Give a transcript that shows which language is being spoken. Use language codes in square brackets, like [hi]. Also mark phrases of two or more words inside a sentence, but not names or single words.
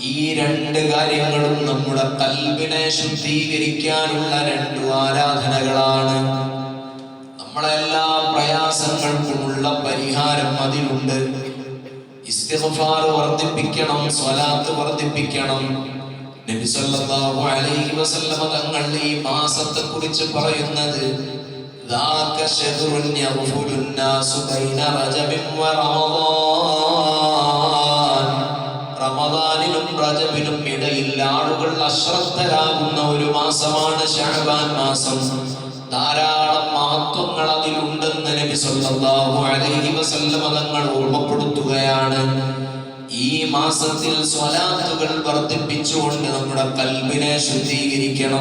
[ml] ഈ രണ്ട് കാര്യങ്ങളും നമ്മുടെ ഖൽബിനെ ശുദ്ധീകരിക്കാനുള്ള രണ്ട് ആരാധനകളാണ്. നമ്മളെ എല്ലാ പ്രയാസങ്ങൾക്കുമുള്ള പരിഹാരം അതിലുണ്ട്. ഇസ്തിഗ്ഫാർ വർദ്ധിപ്പിക്കണം, സ്വലാത്ത് വർദ്ധിപ്പിക്കണം. നബി [ar] صلى الله عليه وسلم [ml] തങ്ങൾ ഈ മാസത്തെ കുറിച്ച് പറയുന്നത് [ar] ذاك شهر يغفل الناس بين رجب ورمضان. [ml] റമദാനിലും റജബിനും ഇടയിൽ ആളുകൾ അശ്രദ്ധരാകുന്ന ഒരു മാസമാണ് ശഅബാൻ മാസം. ധാരാളം മഹത്വങ്ങൾ അതിലുണ്ടെന്ന് നബി [ar] صلى الله عليه وسلم [ml] തങ്ങൾ ഓർമ്മപ്പെടുത്തുകയാണ്. ഈ മാസത്തിൽ സ്വലാത്തുകൾ വർദ്ധിപ്പിച്ചുകൊണ്ട് നമ്മുടെ ഖൽബിനെ ശുദ്ധീകരിക്കണം.